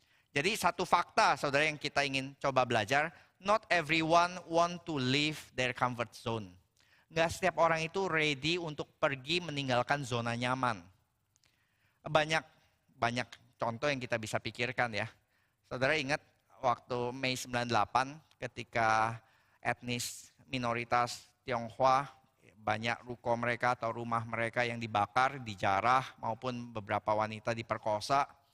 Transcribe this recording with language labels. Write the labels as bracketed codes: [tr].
[id] Jadi satu fakta saudara yang kita ingin coba belajar. [en] Not everyone want to leave their comfort zone. [id] Gak setiap orang itu ready untuk pergi meninggalkan zona nyaman. Banyak contoh yang kita bisa pikirkan ya. Saudara ingat waktu Mei 98 ketika etnis minoritas Tionghoa, banyak ruko mereka atau rumah mereka yang dibakar, dijarah maupun beberapa wanita diperkosa.